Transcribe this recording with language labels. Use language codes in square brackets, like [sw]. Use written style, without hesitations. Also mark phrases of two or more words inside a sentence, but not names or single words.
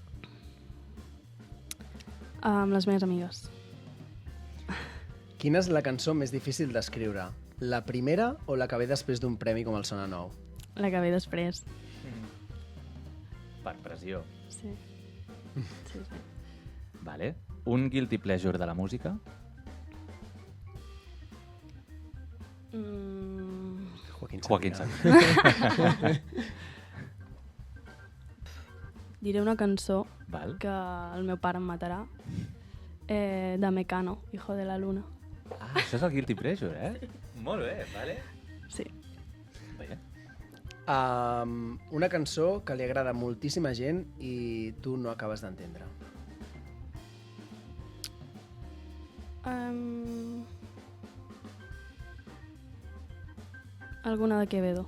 [ca] Amb les meves amigues. Quina és la cançó més difícil d'escriure? La primera o la que ve després d'un premi com el Sona Nou? La que ve després. Per pressió. Sí. Vale. Un [en] guilty pleasure [ca] de la música? Joaquín Sabina. Diré una cançó Val. que el meu pare em matarà, de Mecano, Hijo de la Luna. Ah, això és el [en] guilty pleasure, [ca] eh? Molt bé, vale. Sí. Bé. Una cançó que li agrada a moltíssima gent i tu no acabes d'entendre. Alguna de Quevedo.